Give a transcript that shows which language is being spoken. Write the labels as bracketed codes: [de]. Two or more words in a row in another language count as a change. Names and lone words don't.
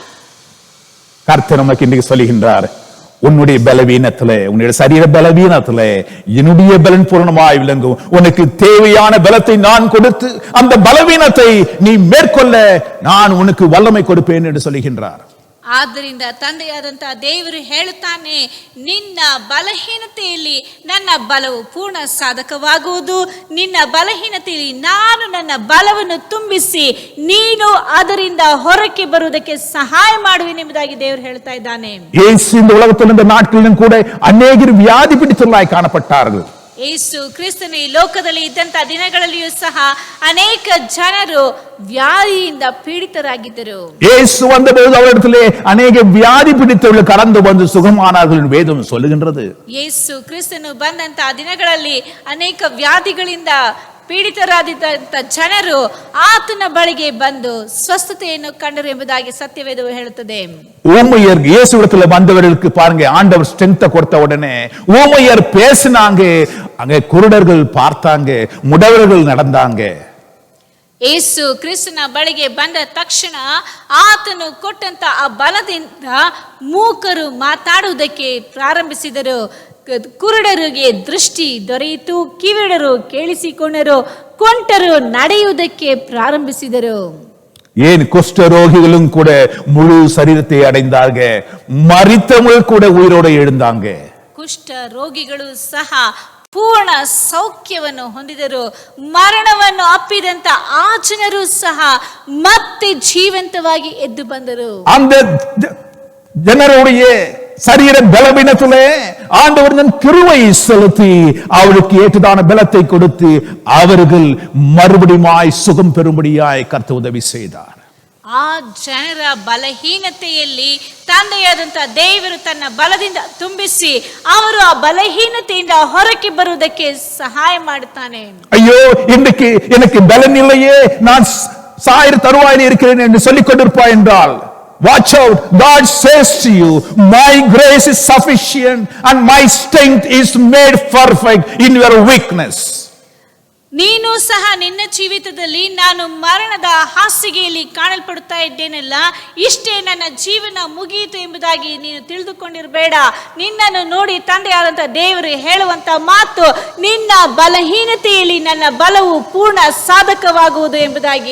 [ta] கர்த்தர் நமக்கு இன்றைக்கு சொல்லுகின்றார், உன்னுடைய பலவீனத்திலே, உன்னுடைய சரீர பலவீனத்திலே என்னுடைய பலன் பூரணமாய் விளங்கும். உனக்கு தேவையான பலத்தை நான் கொடுத்து அந்த பலவீனத்தை நீ மேற்கொள்ள நான் உனக்கு வல்லமை கொடுப்பேன் என்று சொல்லுகின்றார். [kn] ಆದ್ದರಿಂದ ತಂದೆಯಾದಂತಹ ದೇವರು ಹೇಳುತ್ತಾನೆ, ನಿನ್ನ ಬಲಹೀನತೆಯಲ್ಲಿ ನನ್ನ ಬಲವು ಪೂರ್ಣ ಸಾಧಕವಾಗುವುದು. ನಿನ್ನ ಬಲಹೀನತೆಯಲ್ಲಿ ನಾನು ನನ್ನ ಬಲವನ್ನು ತುಂಬಿಸಿ ನೀನು ಅದರಿಂದ ಹೊರಕ್ಕೆ ಬರುವುದಕ್ಕೆ ಸಹಾಯ ಮಾಡುವೆನೆಂಬುದಾಗಿ ದೇವರು ಹೇಳ್ತಾ ಇದ್ದಾನೆ. [ta] இயேசு இந்த உலகத்தில் இந்த நாட்களிலும் கூட அநேகர் வியாதி பிடித்தவர்களாய் காணப்பட்டார்கள். [kn] ಯೇಸು ಕ್ರಿಸ್ತನು ಈ ಲೋಕದಲ್ಲಿ ಇದ್ದಂತ ದಿನಗಳಲ್ಲಿಯೂ ಸಹ ಅನೇಕ ಜನರು ವ್ಯಾಧಿಯಿಂದ ಪೀಡಿತರಾಗಿದ್ದರು. [ta] இயேசு வந்தபோது அவரிடத்திலே அநேக வியாதி பிடித்தவர்கள் கடந்து வந்து சுகமானார்கள் வேதம் சொல்லுகின்றது. [kn] ಯೇಸು ಕ್ರಿಸ್ತನು ಬಂದಂತ ದಿನಗಳಲ್ಲಿ ಅನೇಕ ವ್ಯಾಧಿಗಳಿಂದ ಪೀಡಿತರಾದಂತ ಜನರು ಆತನ ಬಳಿಗೆ ಬಂದು ಸ್ವಸ್ಥತೆಯನ್ನು ಕಂಡರು ಎಂಬುದಾಗಿ ಸತ್ಯವೇದವು ಹೇಳುತ್ತದೆ. [ta] ஊமையர் இயேசுவிடத்துல வந்தவர்களுக்கு பாருங்க, ஆண்டவர் ஸ்ட்ரென்த் கொடுத்த உடனே ஊமையர் பேசினாங்க, அங்க குருடர்கள் பார்த்தாங்க, முடவர்கள் நடந்தாங்க. [kn] ಯೇಸು ಕ್ರಿಸ್ತನ ಬಳಿಗೆ ಬಂದ ತಕ್ಷಣ ಆತನು ಕೊಟ್ಟಂತ ಆ ಬಲದಿಂದ ಮೂಕರು ಮಾತಾಡುವುದಕ್ಕೆ ಪ್ರಾರಂಭಿಸಿದರು, ಕುರುಡರಿಗೆ ದೃಷ್ಟಿ ದೊರೆಯಿತು, ಕಿವಿಡರು ಕೇಳಿಸಿಕೊಂಡರು, ಕೊಂಟರು ನಡೆಯುವುದಕ್ಕೆ ಪ್ರಾರಂಭಿಸಿದರು. [ta] ஏன் குஷ்ட ரோகிகளும் கூட முழு சரீரத்தை அடைந்தார்கள், மரித்தவர்கள் கூட உயிரோடு எழுந்தாங்க. [kn] ಕುಷ್ಠ ರೋಗಿಗಳು ಸಹ ಪೂರ್ಣ ಸೌಖ್ಯವನ್ನು ಹೊಂದಿದರು. ಮರಣವನ್ನು ಅಪ್ಪಿದಂತ ಆ ಜನರು ಸಹ ಮತ್ತೆ ಜೀವಂತವಾಗಿ ಎದ್ದು ಬಂದರು. [ta] அந்த ಜನರುடைய சரீர பலவீனத்திலே ஆண்டவர் தன் கிருபையை செலுத்தி அவருக்கு ஏற்றதான பலத்தை கொடுத்து அவர்கள் மறுபடியும் சுகம் பெறும்படியாய் கர்த்தர் உதவி செய்தார். [kn] ಆ ಜನರ ಬಲಹೀನತೆಯಲ್ಲಿ ತಂದೆಯಾದಂತ ದೇವರು ತನ್ನ ಬಲದಿಂದ ತುಂಬಿಸಿ ಅವರು ಆ ಬಲಹೀನತೆಯಿಂದ ಹೊರಕ್ಕೆ ಬರುವುದಕ್ಕೆ ಸಹಾಯ ಮಾಡುತ್ತಾನೆ. [ta] ஐயோ, இன்றைக்கு எனக்கு பலன் இல்லையே, நான் சாயிர தருவாயில் இருக்கிறேன் என்று சொல்லிக் கொண்டிருப்பாய் என்றால், [en] watch out, God says to you, my grace is sufficient and my strength is made perfect in your weakness. [kn] ನೀನು ಸಹ ನಿನ್ನ ಜೀವಿತದಲ್ಲಿ ನಾನು ಮರಣದ ಹಾಸಿಗೆಯಲ್ಲಿ ಕಾಣಲ್ಪಡುತ್ತಾ ಇದ್ದೇನಲ್ಲ, ಇಷ್ಟೇ ನನ್ನ ಜೀವನ ಮುಗಿಯಿತು ಎಂಬುದಾಗಿ ನೀನು ತಿಳಿದುಕೊಂಡಿರಬೇಡ. ನಿನ್ನನ್ನು ನೋಡಿ ತಂದೆಯಾದಂತ ದೇವರು ಹೇಳುವಂತ ಮಾತು, ನಿನ್ನ ಬಲಹೀನತೆಯಲ್ಲಿ ನನ್ನ ಬಲವು ಪೂರ್ಣ ಸಾಧಕವಾಗುವುದು ಎಂಬುದಾಗಿ.